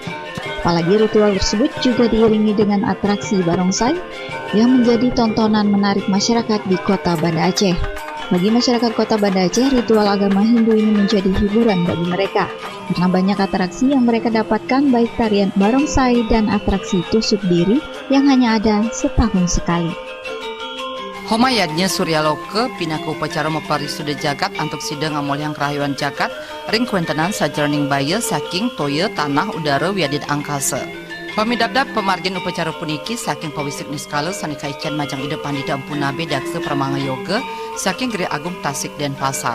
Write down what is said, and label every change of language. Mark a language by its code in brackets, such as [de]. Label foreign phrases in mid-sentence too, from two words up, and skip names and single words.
[id] Apalagi ritual tersebut juga diiringi dengan atraksi barongsai yang menjadi tontonan menarik masyarakat di kota Banda Aceh. Bagi masyarakat kota Banda Aceh, ritual agama Hindu ini menjadi hiburan bagi mereka karena banyak atraksi yang mereka dapatkan, baik tarian barongsai dan atraksi tusuk diri yang hanya ada setahun sekali. [ban] Homayadnya Suryaloka pinaku upacara maparisuda jagat antuk sidang amolyang kerahayuan jagat ring kuentenan sajerning baya saking toya tanah udara wiadid angkasa. Pamidabdab pemargin upacara puniki saking pawisik niskala sanika ican majang ide pandita Empu Nabe Daksa Pramanga Yoga saking Geri Agung Tasik Denpasar.